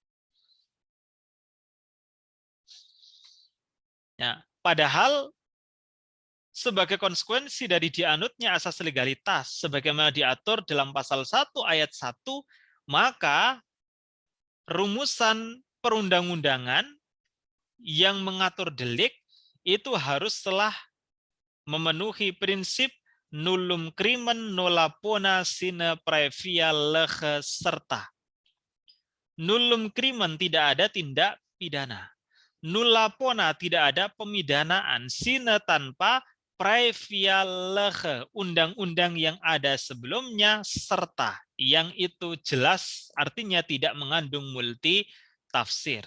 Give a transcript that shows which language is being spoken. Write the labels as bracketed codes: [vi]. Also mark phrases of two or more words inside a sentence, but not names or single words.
[id] Ya, padahal sebagai konsekuensi dari dianutnya asas legalitas, sebagaimana diatur dalam pasal 1 ayat 1, maka rumusan perundang-undangan yang mengatur delik itu harus telah memenuhi prinsip [la] nullum crimen nolla pona sine praevia lege [id] serta. [la] Nullum crimen [id] tidak ada tindak pidana. [la] Nulla pona [id] tidak ada pemidanaan. Sine tanpa [la] praevia lege, [id] undang-undang yang ada sebelumnya serta. Yang itu jelas artinya tidak mengandung multi tafsir.